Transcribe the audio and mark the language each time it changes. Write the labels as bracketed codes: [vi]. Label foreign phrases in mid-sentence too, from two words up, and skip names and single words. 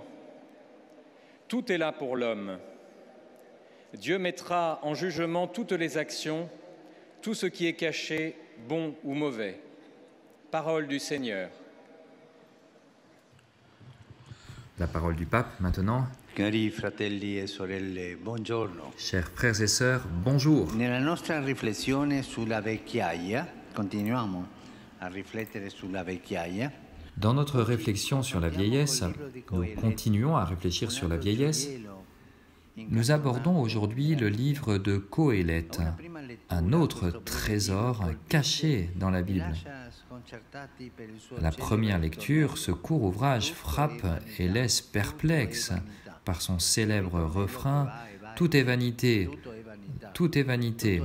[fr] Tout est là pour l'homme. Dieu mettra en jugement toutes les actions, tout ce qui est caché, bon ou mauvais. Parole du Seigneur. La parole du pape maintenant. [it] Cari fratelli e sorelle, buongiorno. [fr] Chers frères et sœurs, bonjour. [it] Nella nostra riflessione sulla vecchiaia, continuiamo a riflettere sulla vecchiaia. [fr] Dans notre réflexion sur la vieillesse, nous continuons à réfléchir sur la vieillesse. Nous abordons aujourd'hui le livre de Coëlette, un autre trésor caché dans la Bible. À la première lecture, ce court ouvrage frappe et laisse perplexe par son célèbre refrain « Tout est vanité, tout est vanité ».